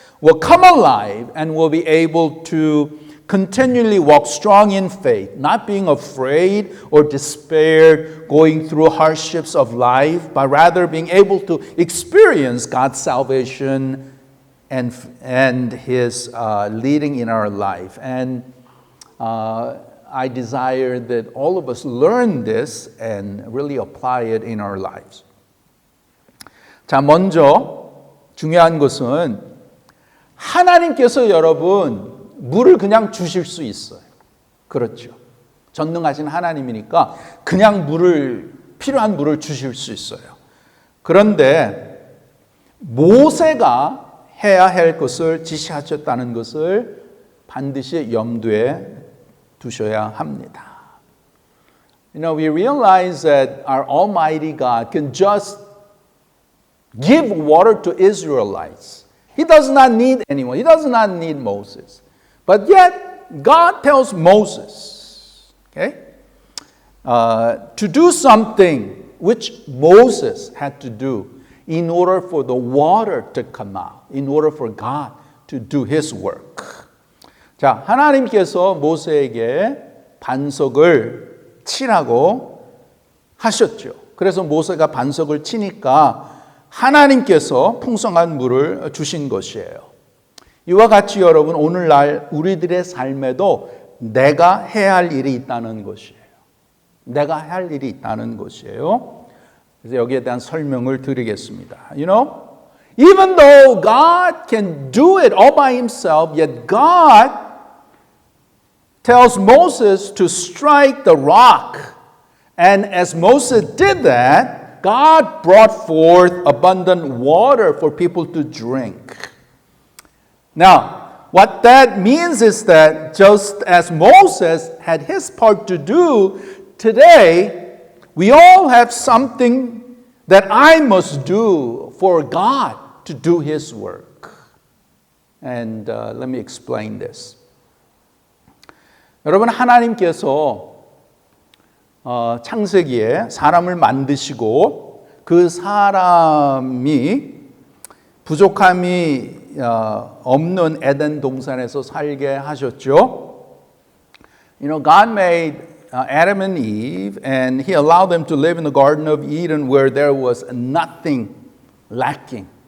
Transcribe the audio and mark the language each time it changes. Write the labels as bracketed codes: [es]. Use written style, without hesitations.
[en] will come alive and will be able to continually walk strong in faith, not being afraid or despaired, going through hardships of life, but rather being able to experience God's salvation and His leading in our life. And I desire that all of us learn this and really apply it in our lives. [ko] 자, 먼저 중요한 것은 하나님께서 여러분 물을 그냥 주실 수 있어요. 그렇죠. 전능하신 하나님이니까 그냥 필요한 물을 주실 수 있어요. 그런데 모세가 해야 할 것을 지시하셨다는 것을 반드시 염두에 두셔야 합니다. [en] You know, we realize that our Almighty God can just give water to Israelites. He does not need anyone. He does not need Moses. But yet, God tells Moses, okay, to do something which Moses had to do in order for the water to come out, in order for God to do His work. [ko] 자, 하나님께서 모세에게 반석을 치라고 하셨죠. 그래서 모세가 반석을 치니까 하나님께서 풍성한 물을 주신 것이에요. 이와 같이 여러분 오늘날 우리들의 삶에도 내가 해야 할 일이 있다는 것이에요. 내가 할 일이 있다는 것이에요. 그래서 여기에 대한 설명을 드리겠습니다. [en] You know, even though God can do it all by himself, yet God tells Moses to strike the rock. And as Moses did that, God brought forth abundant water for people to drink. Now, what that means is that just as Moses had his part to do, today we all have something that I must do for God to do His work. And let me explain this. [ko] 여러분, 하나님께서 창세기에 사람을 만드시고 그 사람이 부족함이 없는 에덴 동산에서 살게 하셨죠. [en] You know, God made Adam and Eve and He allowed them to live in the Garden of Eden where there was nothing lacking.